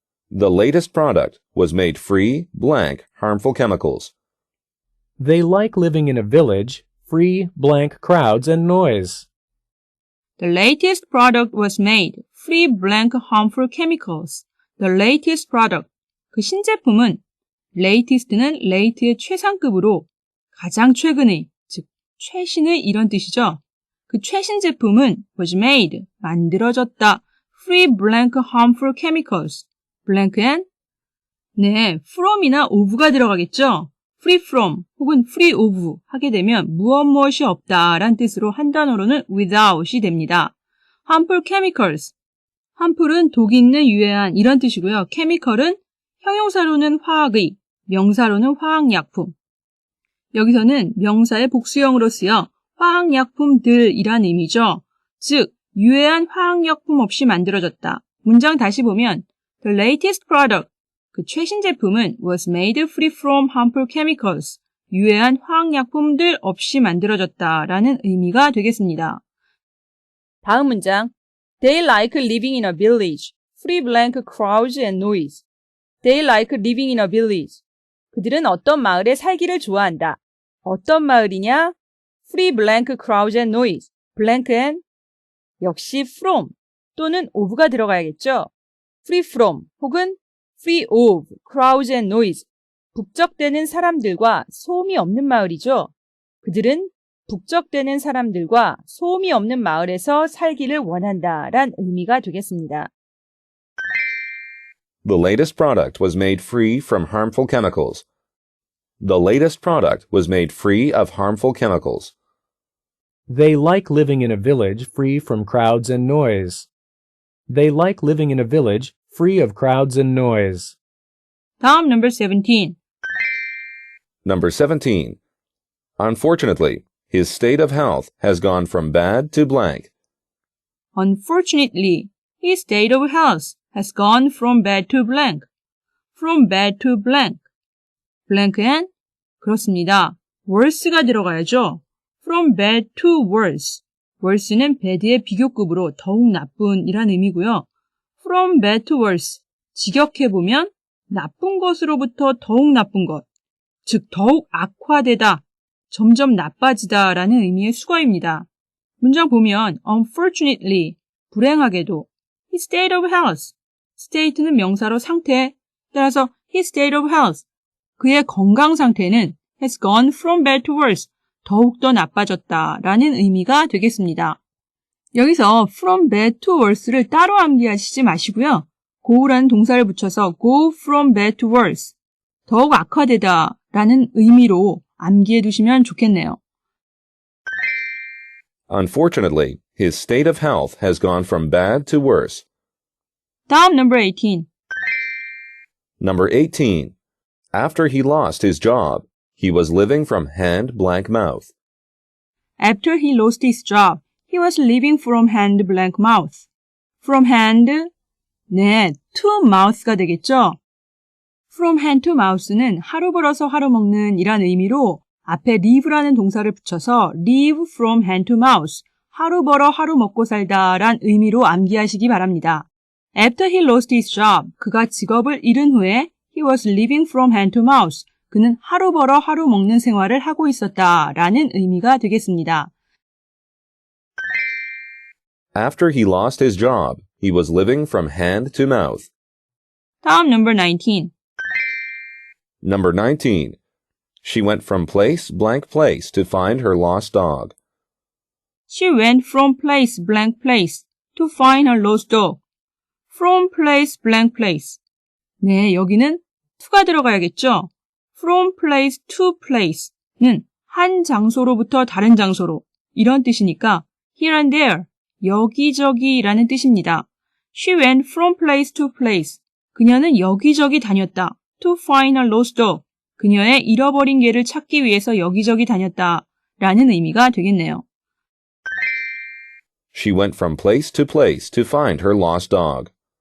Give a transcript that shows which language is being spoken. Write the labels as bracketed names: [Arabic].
[English] The latest product was made free, blank, harmful chemicals. They like living in a village, free, blank crowds and noise. The latest product was made free blank harmful chemicals. The latest product. [Korean] 그 신제품은 latest는 late의 최상급으로 가장 최근의, 즉 최신의 이런 뜻이죠. 그 최신 제품은 [English] was made, [Korean] 만들어졌다. [English] free blank harmful chemicals. blank엔 네, from이나 of가 들어가겠죠. free from [Korean] 혹은 [English] free of [Korean] 하게 되면 무엇이 없다 란 뜻으로 한 단어로는 without이 됩니다. [English] harmful chemicals. [Korean] harmful은 독 있는 유해한 이런 뜻이고요. chemical은 형용사로는 화학의, 명사로는 화학약품. 여기서는 명사의 복수형으로 쓰여 화학약품들이란 의미죠. 즉, 유해한 화학약품 없이 만들어졌다. 문장 다시 보면 [English] The latest product, [Korean] 그 최신 제품은 [English] was made free from harmful chemicals. [Korean] 유해한 화학약품들 없이 만들어졌다라는 의미가 되겠습니다. 다음 문장. [English] They like living in a village. Free blank crowds and noise. They like living in a village. [Korean] 그들은 어떤 마을에 살기를 좋아한다. 어떤 마을이냐? [English] Free blank crowds and noise. [Korean] blank엔 역시 from 또는 of가 들어가야겠죠. [English] Free from 혹은 free of crowds and noise. [Korean] 북적대는 사람들과 소음이 없는 마을이죠. 그들은 북적대는 사람들과 소음이 없는 마을에서 살기를 원한다란 의미가 되겠습니다. [English] The latest product was made free from harmful chemicals. The latest product was made free of harmful chemicals. They like living in a village free from crowds and noise. They like living in a village free of crowds and noise. [Korean] 다음 number 17. [English] Number 17. Unfortunately, his state of health has gone from bad to blank. Unfortunately, his state of health has gone from bad to blank. From bad to blank. [Korean] blank엔 그렇습니다. worse가 들어가야죠. [English] From bad to worse. [Korean] worse는 bad의 비교급으로 더욱 나쁜이란 의미고요. [English] From bad to worse. [Korean] 직역해보면 나쁜 것으로부터 더욱 나쁜 것. 즉 더욱 악화되다. 점점 나빠지다 라는 의미의 수거입니다. 문장 보면 [English] unfortunately, [Korean] 불행하게도 [English] his state of health, state는 명사로 상태, 따라서 his state of health, [Korean] 그의 건강 상태는 [English] has gone from bad to worse, [Korean] 더욱더 나빠졌다 라는 의미가 되겠습니다. 여기서 from bad to worse를 따로 암기하시지 마시고요. [English] go라는 [Korean] 동사를 붙여서 [English] go from bad to worse. [Korean] 더욱 악화되다 라는 의미로 암기해 두시면 좋겠네요. [English] Unfortunately, his state of health has gone from bad to worse. [Korean] 다음 number 18. [English] Number 18. After he lost his job, he was living from hand blank mouth. After he lost his job, he was living from hand blank mouth. From hand, 네, to mouth가 되겠죠? From hand to mouth [Korean] 는 하루 벌어서 하루 먹는 이란 의미로 앞에 live라는 동사를 붙여서 [English] live from hand to mouth, [Korean] 하루 벌어 하루 먹고 살다 란 의미로 암기하시기 바랍니다. [English] After he lost his job, 그가 직업을 잃은 후에 he was living from hand to mouth, [Korean] 그는 하루 벌어 하루 먹는 생활을 하고 있었다 라는 의미가 되겠습니다. [English] After he lost his job, he was living from hand to mouth. [Korean] 다음 number 19. [English] Number 19. She went from place blank place to find her lost dog. She went from place blank place to find her lost dog. From place blank place. [Korean] 네, 여기는 to가 들어가야겠죠? [English] From place to place [Korean] 는 한 장소로부터 다른 장소로 이런 뜻이니까 [English] here and there, [Korean] 여기저기라는 뜻입니다. [English] She went from place to place. [Korean] 그녀는 여기저기 다녔다. [English] To find her lost dog. [Korean] 그녀의 잃어버린 개를 찾기 위해서 여기저기 다녔다 라는 의미가 되겠네요. [English] She went from place to place to find her lost dog.